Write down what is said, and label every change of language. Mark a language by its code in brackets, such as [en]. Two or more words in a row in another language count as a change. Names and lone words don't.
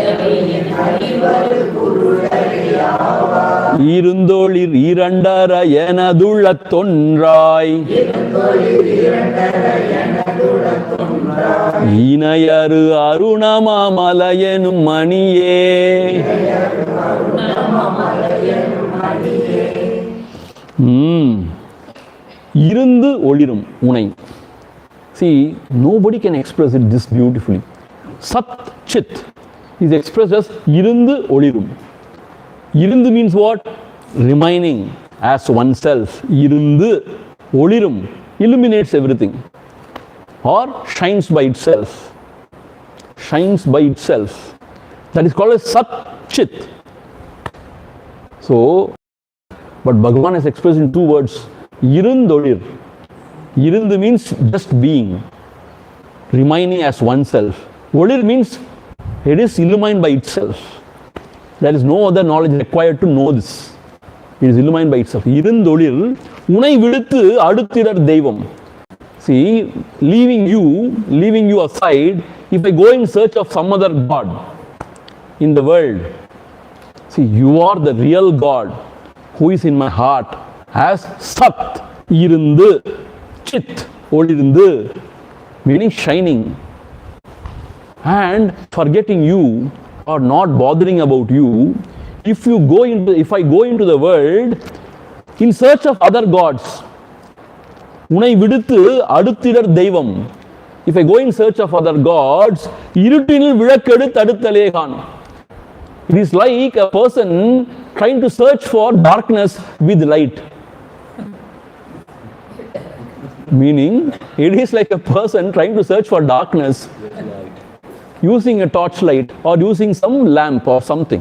[ta] இருந்தொழிர் இரண்டர எனதுளத் தொன்றாய் இணையரு அருணமாமலையெனும் மணியே இருந்து ஒளிரும் உனை. [en] See, nobody can express it this beautifully. [sa] सत् चित् [en] is expressed as [ta] இருந்து ஒளிரும். [en] Irundu means what? Remaining as oneself. [ta] இருந்து ஒளிரும் [en] illuminates everything or shines by itself. Shines by itself. That is called as [sa] सत् चित्. [en] So, but Bhagavan has expressed in two words. Irundolir. Irundu means just being, remaining as oneself. Olir means it is illumined by itself. There is no other knowledge required to know this. It is illumined by itself. [ta] இருந்தொளிர் உனை விடுத்து அடுத்திரர் தெய்வம். [en] See, leaving you aside, if I go in search of some other God in the world, see, you are the real God who is in my heart as Sat, Irundu, Chit, Olirundu, meaning shining. And forgetting you or not bothering about you, if I go into the world in search of other gods, [ta] உனை விடுத்து அடுத்திரர் தெய்வம். [en] If I go in search of other gods, [ta] இருட்டினில் விளக்கெடு தடுத்தலேகன். [en] It is like a person trying to search for darkness with light. Meaning, it is like a person trying to search for darkness using a torchlight or using some lamp or something.